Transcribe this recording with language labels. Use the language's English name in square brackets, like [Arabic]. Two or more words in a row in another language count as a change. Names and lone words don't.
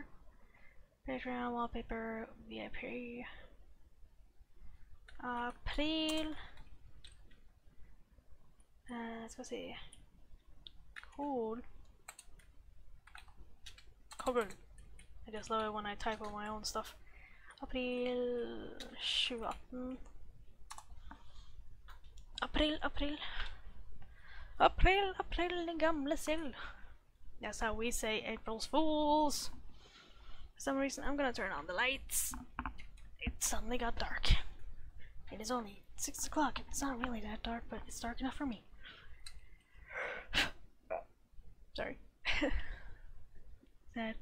[English] Background, wallpaper, VIP. April. Let's see. Cool. Cool. I just love it when I type on my own stuff. April 2018. [Norwegian] April. Den gamle sild. [English] That's how we say April's Fools. For some reason, I'm gonna turn on the lights. It suddenly got dark. It is only 6 o'clock. It's not really that dark, but it's dark enough for me. Sorry. Sad.